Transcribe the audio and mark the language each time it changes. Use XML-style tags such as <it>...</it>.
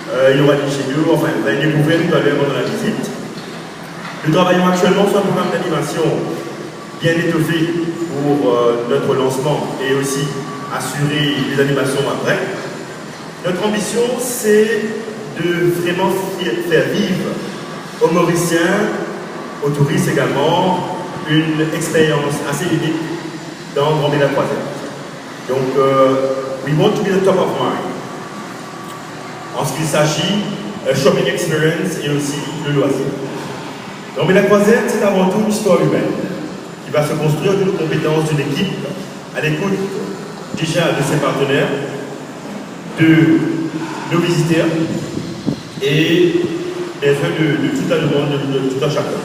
<fr>Il y aura des chez nous, enfin, vous allez découvrir tout à l'heure pendant la visite. Nous travaillons actuellement sur un programme d'animation bien étoffé pour notre lancement et aussi assurer les animations après. Notre ambition, c'est de vraiment faire vivre aux Mauriciens, aux touristes également, une expérience assez unique dans Gambé-la-Croisette.</fr> <en>Donc, we want to be the top of mind.</en> <fr>En ce qu'il s'agit,</fr> <en>shopping experience</en> <fr>et aussi le loisir. Gambé-la-Croisette, c'est avant tout une histoire humaine qui va se construire d'une compétence d'une équipe à l'écoute déjà de ses partenaires, de nos visiteurs et bien sûr de tout un monde, de tout un chacun.</fr>